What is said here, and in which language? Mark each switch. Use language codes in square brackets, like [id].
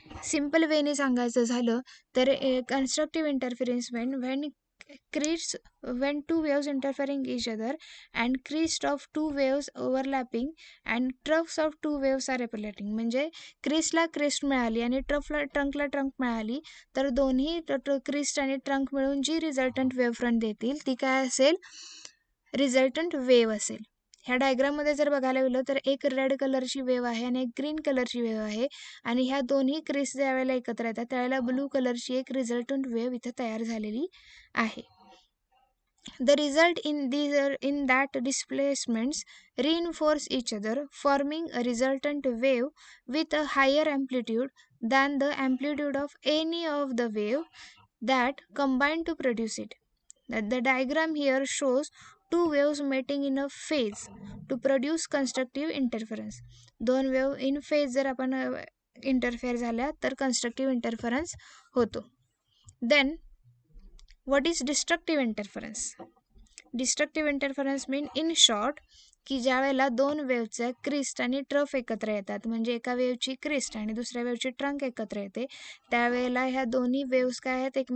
[en] Simple way [mr] ने सांगायचं झालं तर [en] constructive interference when two waves interfering each other and crest of two waves overlapping and troughs of two waves are repelling. [mr] म्हणजे क्रिस्टला Christ मिळाली आणि ट्रंकला trunk मिळाली तर दोन्ही क्रिस्ट आणि ट्रंक मिळून जी रिझल्टंट वेव्ह फ्रंट देतील ती काय असेल? रिझल्टंट वेव्ह असेल. ह्या डायग्राममध्ये जर बघायला गेलं तर एक रेड कलरची वेव्ह आहे आणि एक ग्रीन कलरची वेव्ह आहे आणि ह्या दोन्ही क्रिस ज्या वेळेला एकत्र येतात त्यावेळेला ब्लू कलरची एक रिझल्टंट वेव्ह इथे तयार झालेली आहे. [en] The result in that displacements reinforce each other, forming a resultant wave with a higher amplitude than the amplitude of any of the wave that combine to produce it. The diagram here shows two waves meeting in a phase to produce constructive interference. [mr] दोन wave in phase जर आपण interfere झाल्या तर constructive interference होतो. [en] Then what is destructive interference? Destructive interference mean in short [mr] की ज्या वेळेला दोन वेवचे क्रिस्ट आणि ट्रफ एकत्र येतात, म्हणजे एका वेवची क्रिस्ट आणि दुसऱ्या वेवची ट्रंक एकत्र येते, त्यावेळेला ह्या दोन्ही वेव्स काय आहेत?